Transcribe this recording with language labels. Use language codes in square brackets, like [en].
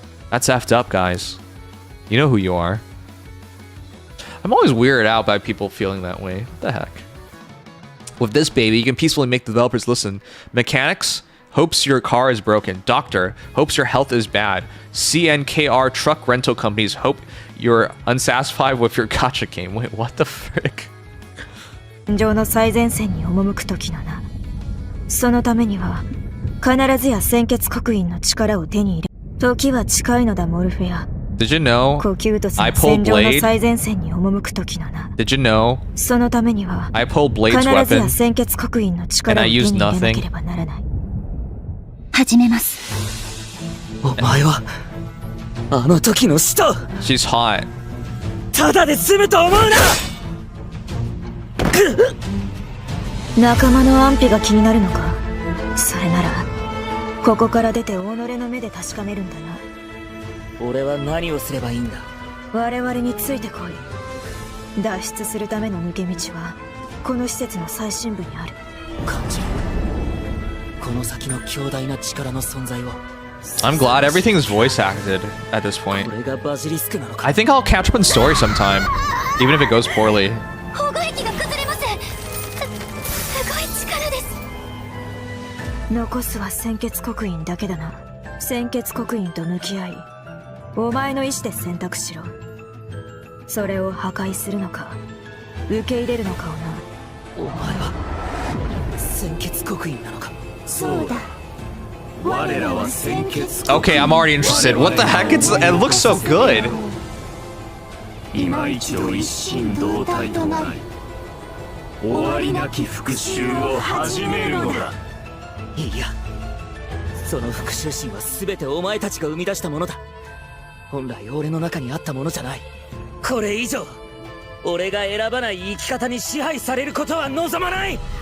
[en] That's effed up, guys. You know who you are. I'm always weirded out by people feeling that way. What the heck? With this baby, you can peacefully make developers listen. Mechanics hopes your car is broken. Doctor hopes your health is bad. CNKR truck rental companies hope you're unsatisfied with your gacha game. Wait, what the frick? [ja] 戦の最前線に赴く時のな。そのためには必ずや鮮血刻印の力を手に入れ。時は近いのだモルフェア。 [en] Did you know I pulled Blade? Did you know I pulled Blade's weapon and I used nothing? [ja] 始めます。お前はあの時の使徒。 [en] She's hot. [ja] ただで済むと思うな。仲間の安否が気になるのか。それならここから出て己の目で確かめるんだな。俺は何をすればいいんだ。我々についてこい。脱出するための抜け道はこの施設の最深部にある。感じる。この先の強大な力の存在を。 [en] I'm glad everything is voice acted at this point. I think I'll catch up in story sometime, even if it goes poorly. [ja] 保護壁が崩れます。すごい力です。残すは鮮血刻印だけだな。鮮血刻印と向き合い。お前の意志で選択しろ。それを破壊するのか受け入れるのかをな。お前は鮮血刻印なのか。そうだ。 [en] Okay, I'm already interested. What the heck? It looks so good. [ja] 今一度一心同体となり終わりなき復讐を始めるのだ。いや、その復讐心は全てお前たちが生み出したものだ。本来俺の中にあったものじゃない。これ以上俺が選ばない生き方に支配されることは望まない。